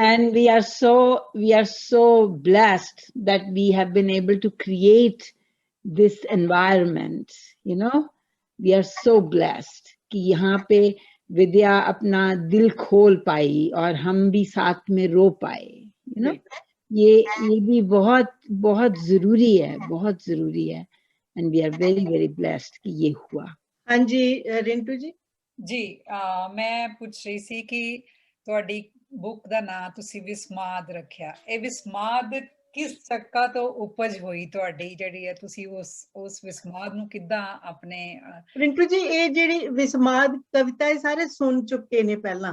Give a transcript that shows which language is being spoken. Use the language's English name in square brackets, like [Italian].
[English] And we are so blessed [Hindi] that we have been able to create this environment, you know, we are so blessed कि यहाँ पे विद्या अपना दिल खोल पाई और हम भी साथ में रो पाए, you know, ये भी बहुत बहुत जरूरी है, बहुत जरूरी है। [English] And we are very very blessed [Hindi] कि ये हुआ। हाँ जी रिंटू जी। जी मैं [Punjabi] ਪੁੱਛ ਰਹੀ ਸੀ ਕਿ ਤੁਹਾਡੀ ਬੁੱਕ ਦਾ ਨਾਮ ਤੁਸੀਂ ਵਿਸਮਾਦ ਰੱਖਿਆ। ਇਹ ਵਿਸਮਾਦ ਕਿਸ ਚੱਕਾ ਤੋਂ ਉਪਜ ਹੋਈ ਤੁਹਾਡੀ ਜਿਹੜੀ ਹੈ, ਤੁਸੀਂ ਉਸ ਵਿਸਮਾਦ ਨੂੰ ਕਿੱਦਾਂ ਆਪਣੇ ਰਿੰਟੂ ਜੀ ਇਹ ਜਿਹੜੀ ਵਿਸਮਾਦ ਕਵਿਤਾ ਇਹ ਸਾਰੇ ਸੁਣ ਚੁੱਕੇ ਨੇ ਪਹਿਲਾਂ।